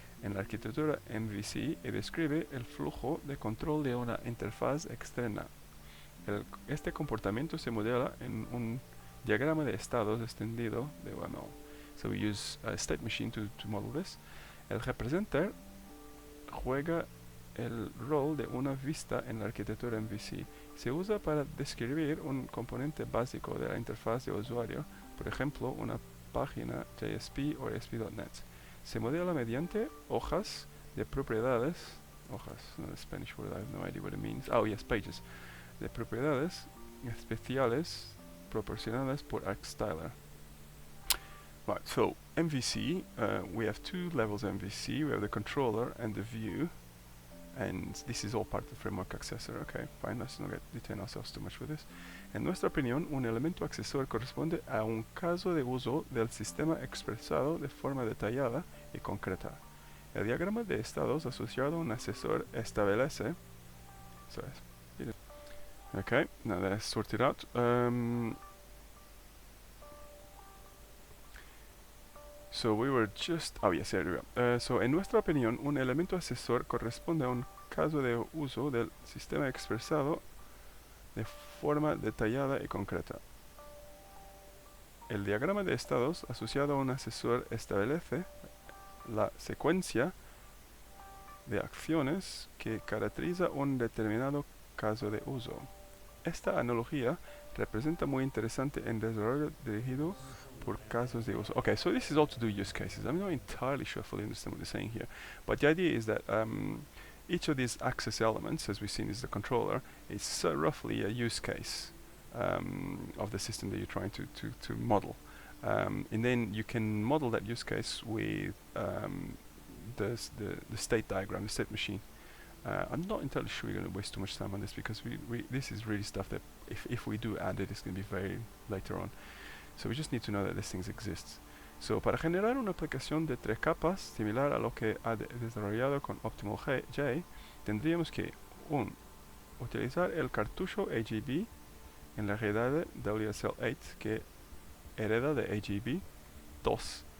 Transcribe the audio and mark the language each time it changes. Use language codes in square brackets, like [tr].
[es] En la arquitectura MVC describe el flujo de control de una interfaz externa. Este comportamiento se modela en un diagrama de estados extendido de UML. [en] So we use a state machine to model this. [es] El representer juega el rol de una vista en la arquitectura MVC. Se usa para describir un componente básico de la interfaz de usuario, por ejemplo, una página JSP o ASP.NET. Se modela mediante hojas de propiedades, hojas, [en] no the Spanish word, I have no idea what it means. Oh yes, pages. [es] De propiedades especiales proporcionadas por ArcStyler. [en] Right, so MVC, we have two levels of MVC. We have the controller and the view, and this is all part of the framework accessor. Okay, fine, let's not detain ourselves too much with this. [es] En nuestra opinión, un elemento accesor corresponde a un caso de uso del sistema expresado de forma detallada y concreta. El diagrama de estados asociado a un asesor establece. [en] Okay, now that's sorted out. So we were just, oh yes, here we go. So [es] en nuestra opinión, un elemento asesor corresponde a un caso de uso del sistema expresado de forma detallada y concreta. El diagrama de estados asociado a un asesor establece la secuencia de acciones que caracteriza un determinado caso de uso. Esta analogía representa muy interesante en desarrollo dirigido por casos de uso. [en] Okay, so this is all to do use cases. I'm not entirely sure I fully understand what they're saying here, but the idea is that each of these access elements, as we've seen, is the controller. It's roughly a use case of the system that you're trying to model, and then you can model that use case with the state diagram, the state machine. I'm not entirely sure we're going to waste too much time on this because this is really stuff that if we do add it, it's going to be very later on. So we just need to know that these things exist. So [es] para generar una aplicación de 3 capas similar a lo que ha desarrollado con OptimalJ, tendríamos que 1. Utilizar el cartucho AGB en la red de WSL8 que hereda de AGB. 2.